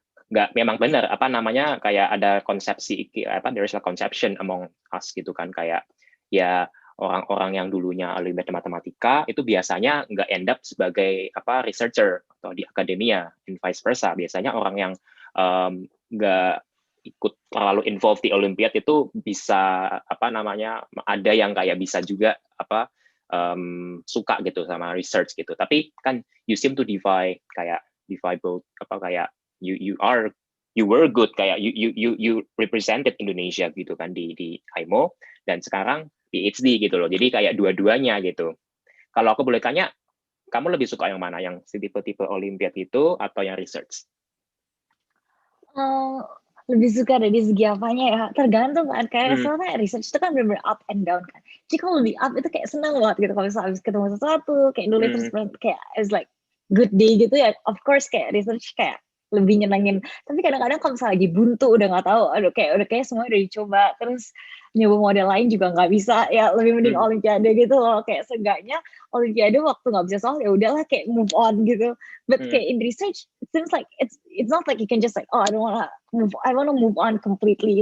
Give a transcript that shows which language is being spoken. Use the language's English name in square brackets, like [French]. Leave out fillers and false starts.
[Indonesian] nggak memang benar apa namanya kayak ada konsepsi apa [English] there is a conception among us [Indonesian] gitu kan kayak ya orang-orang yang dulunya Olimpiade matematika itu biasanya nggak [English] end up [Indonesian] sebagai apa researcher atau di akademia [English] and vice versa [Indonesian] biasanya orang yang nggak ikut terlalu involved di Olimpiade itu bisa apa namanya ada yang kayak bisa juga apa suka gitu sama research gitu. Tapi kan [English] you seem to divide both [Indonesian] apa kayak [English] you are you were good, [Indonesian] kayak [English] you represented [Indonesian] Indonesia gitu kan di IMO, dan sekarang PhD gitu loh. Jadi kayak dua-duanya gitu. Kalau aku boleh tanya, kamu lebih suka yang mana? Yang tipe-tipe Olimpiade itu atau yang research? Lebih suka dari segi apanya ya? Tergantung kan. Kayak soalnya research itu kan bener-bener [English] up and down [Indonesian] kan. Jadi kalau lebih up itu kayak seneng banget gitu. Kalau misalnya habis ketemu sesuatu, kayak nulis terus kayak [English] it's like good day [Indonesian] gitu ya. [English] Of course [Indonesian] kayak research kayak lebih nyenengin. Tapi kadang-kadang kalau misalnya lagi buntu udah nggak tahu, aduh kayak udah semua udah dicoba, terus nyoba model lain juga nggak bisa, ya lebih mending Olimpiade gitu loh. Kayak seenggaknya Olimpiade waktu nggak bisa soal ya udahlah kayak [English] move on [Indonesian] gitu. [English] But [Indonesian] kayak [English] in research, it seems like it's not like you can just like, oh I wanna move on completely.